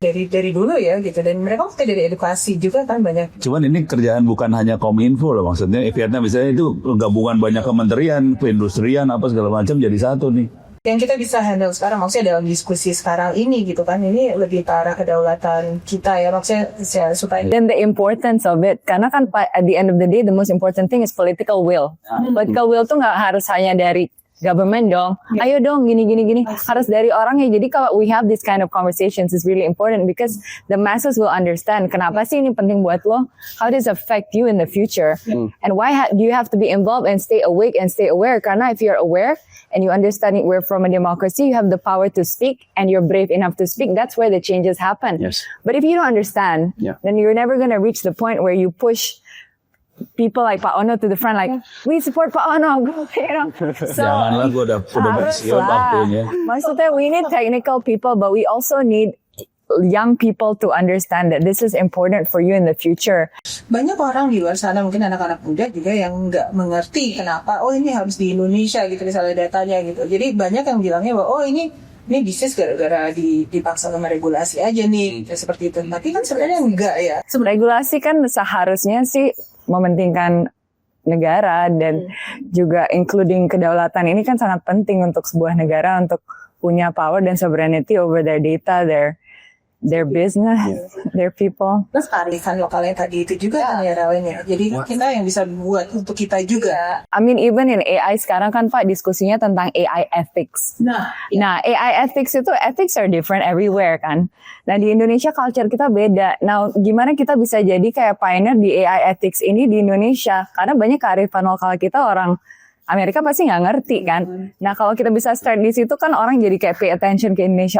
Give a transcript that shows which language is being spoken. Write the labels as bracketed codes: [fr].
[id] Dari dulu ya gitu, dan mereka mungkin dari edukasi juga kan banyak. Cuman ini kerjaan bukan hanya Kominfo loh, maksudnya Vietnam misalnya itu gabungan banyak kementerian, perindustrian apa segala macam jadi satu nih. Yang kita bisa handle sekarang, maksudnya dalam diskusi sekarang ini gitu kan, ini lebih ke arah kedaulatan kita ya, maksudnya supaya [en] Then the importance of it, [id] karena kan [en] at the end of the day, the most important thing is political will. [id] Political will tuh nggak harus hanya dari government dong. Ayo dong, gini. Harus dari orangnya. Jadi kalau [en] we have this kind of conversations is really important because the masses will understand [id] kenapa sih ini penting buat lo, [en] how does it affect you in the future, and why do you have to be involved and stay awake and stay aware. [id] Karena [en] if you're aware and you understand it, we're from a democracy, you have the power to speak and you're brave enough to speak, that's where the changes happen. Yes. But if you don't understand, then you're never going to reach the point where you push people like Pak Ono to the front, like we support Pak Ono, you know. So [id] Janganlah gue udah pensiun waktunya. maksudnya [en] we need technical people, but we also need young people to understand that this is important for you in the future. [id] banyak orang di luar sana, mungkin anak-anak muda juga yang nggak mengerti kenapa, oh ini harus di Indonesia gitu misalnya datanya gitu. Jadi banyak yang bilangnya bahwa oh ini bisnis gara-gara dipaksa sama regulasi aja nih, seperti itu. Tapi kan sebenarnya enggak ya. Regulasi kan seharusnya sih mementingkan negara dan juga [en] including [id] kedaulatan. Ini kan sangat penting untuk sebuah negara untuk punya power dan [en] sovereignty over their data, their business, their people. [id] Terus kearifan lokalnya tadi itu juga kan ya lainnya. Jadi kita yang bisa buat untuk kita juga. [en] I mean even in AI [id] sekarang kan Pak diskusinya tentang [en] AI ethics. Nah AI ethics are different everywhere kan. [id] Nah di Indonesia culture kita beda. Nah gimana kita bisa jadi kayak pioneer di AI ethics ini di Indonesia? Karena banyak kearifan lokal kita orang Amerika pasti nggak ngerti kan. Nah kalau kita bisa start di situ kan orang jadi kayak [en] pay attention [id] ke Indonesia.